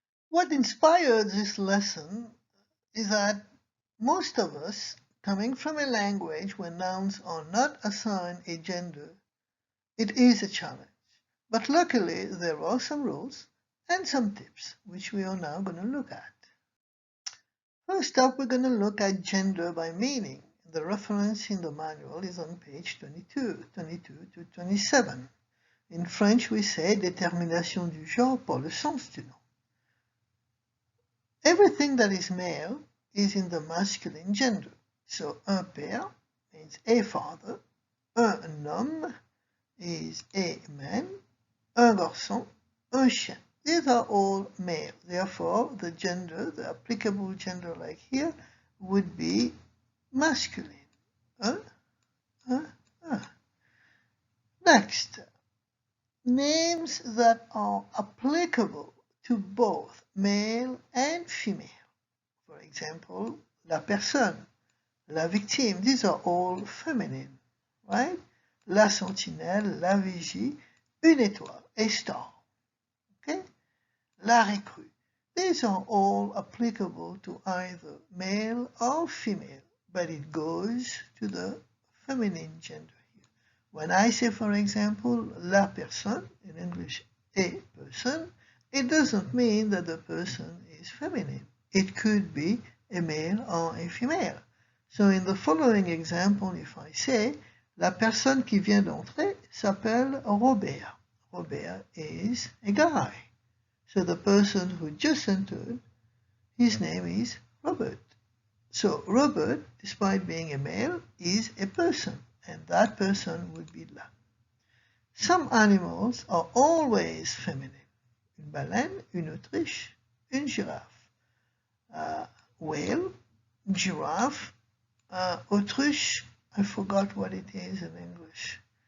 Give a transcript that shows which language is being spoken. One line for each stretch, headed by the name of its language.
English: What inspired this lesson is that most of us, coming from a language where nouns are not assigned a gender, it is a challenge. But luckily, there are some rules and some tips, which we are now going to look at. First up, we're going to look at gender by meaning. The reference in the manual is on page 22 to 27. In French, we say
French: détermination du genre par le sens du nom.
English: Everything that is male is in the masculine gender. So, un père means a father, un homme is a man, un garçon, un chien. These are all male. Therefore, the gender, the applicable gender like here, would be masculine. Next, names that are applicable to both male and female. For example, la personne, la victime. These are all feminine, right?
French: La sentinelle, la vigie, une étoile,
English: a star.
French: Okay? La recrue.
English: These are all applicable to either male or female, but it goes to the feminine gender here. When I say, for example, la personne, in English, a person, it doesn't mean that the person is feminine. It could be a male or a female. So in the following example, if I say,
French: la personne qui vient d'entrer s'appelle Robert.
English: Robert is a guy. So the person who just entered, his name is Robert. So Robert, despite being a male, is a person, and that person would be là. Some animals are always feminine.
French: Une baleine, une autruche, une giraffe.
English: Whale, giraffe, autruche, I forgot what it is in English.